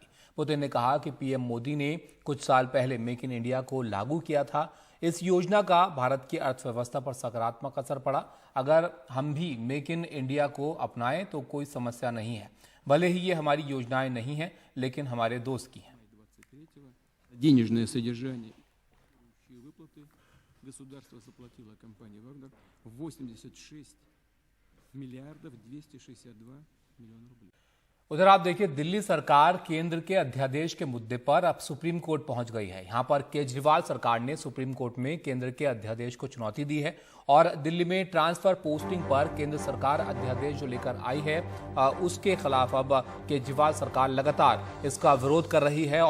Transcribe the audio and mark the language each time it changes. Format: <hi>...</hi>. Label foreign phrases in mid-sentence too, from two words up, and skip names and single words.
<hi>पुतिन ने कहा कि पीएम मोदी ने कुछ साल पहले मेक इन इंडिया को लागू किया था। इस योजना का भारत की अर्थव्यवस्था पर सकारात्मक असर पड़ा। अगर हम भी मेक इन इंडिया को अपनाएं तो कोई समस्या नहीं है। भले ही ये हमारी योजनाएं नहीं हैं, लेकिन हमारे दोस्त की हैं।</hi> <ru>Государство заплатило компании Вагнер 86 миллиардов 262 миллиона рублей.</ru> <hi>उधर आप देखिए, दिल्ली सरकार केंद्र के अध्यादेश के मुद्दे पर अब सुप्रीम कोर्ट पहुंच गई है। यहां पर केजरीवाल सरकार ने सुप्रीम कोर्ट में केंद्र के अध्यादेश को चुनौती दी है और दिल्ली में ट्रांसफर पोस्टिंग पर केंद्र सरकार अध्यादेश जो लेकर आई है उसके खिलाफ अब केजरीवाल सरकार लगातार इसका विरोध कर रही है।</hi>